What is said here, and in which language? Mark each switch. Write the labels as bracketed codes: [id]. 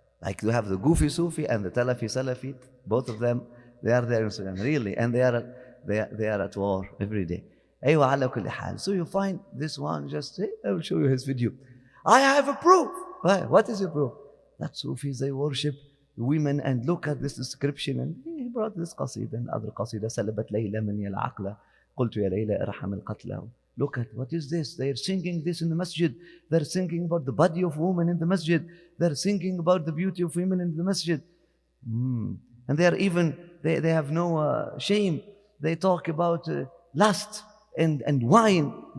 [en] Like you have the goofy Sufi and the Salafi. Both of them, they are there in Sudan, really, and they are at war every day. [ar] أيوة على كل حال. [en] So you find this one, just I will show you his video. I have a proof. What is your proof? That Sufis, they worship women, and look at this description. And he brought this qasida and other qasida. [ar] سلبت ليلى مني العقل قلت يا ليلى ارحم القتلى. [en] Look at, what is this? They are singing this in the masjid. They're singing about the body of women in the masjid. They're singing about the beauty of women in the masjid. And they are even, they have no shame. They talk about lust and wine.